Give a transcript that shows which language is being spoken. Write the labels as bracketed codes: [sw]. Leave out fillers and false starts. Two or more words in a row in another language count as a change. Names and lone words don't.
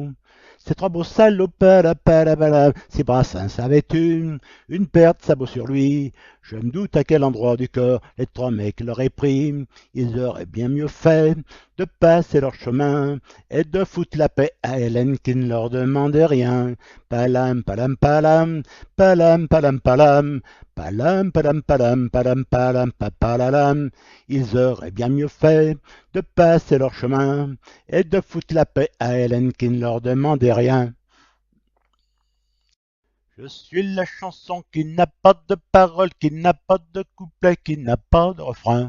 [fr] Ces 3 beaux salauds, palapala, si Brassens avait une paire de sabots sur lui, je me doute à quel endroit du corps les 3 mecs l'auraient pris. Ils auraient bien mieux fait de passer leur chemin et de foutre la paix à Hélène qui ne leur demandait rien. Palam, palam, palam, palam, palam, palam, palam, palam, palam, palam, palam, papalalam. Ils auraient bien mieux fait de passer leur chemin et de foutre la paix à Hélène qui ne leur demandait rien. Je suis la chanson qui n'a pas de parole, qui n'a pas de couplet, qui n'a pas de refrain.